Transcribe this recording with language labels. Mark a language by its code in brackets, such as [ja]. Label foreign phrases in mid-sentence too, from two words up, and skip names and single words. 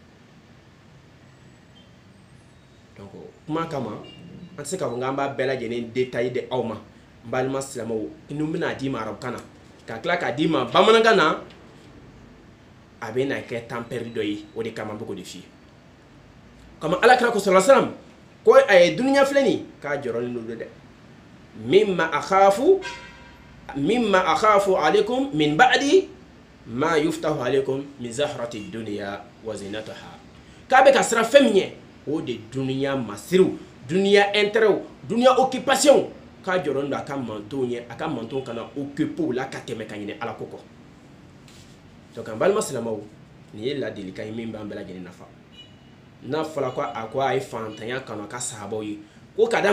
[bm] donc kuma kama an tɛ se k'a fɔ k'an b'a bɛɛ lajɛlen détail di aw ma n balima silamɛw n'u bɛna d'i ma arabukan na ka tila k'a d'i ma bamanankan na a bɛna kɛ [fr] temps perdu [bm] dɔ ye o de kama n bɛ k'o de f'i ye comme alakira ko [ar] صلى الله عليه وسلم [bm] ko a ye dunuya filɛ nin k'a jɔrɔlen don dɛ [ar] مما أخاف عليكم من بعدي ما يفتح عليكم من زهرة الدنيا وزينتها [bm] k'a bɛ ka siran fɛn min ɲɛ o de dunuya masiriw dunuya intérêt dunuya occupation k'a jɔrɔlen don a ka mantonw ye a ka mantonw kana occuper o la ka tɛmɛ ka ɲinɛ ala ko kɔ donc an balima silamɛw nin ye ladilikan ye min b'an bɛɛ lajɛlen nafa n'a fɔra ko a ye fantanya kanu a ka sahabaw ye ko ka da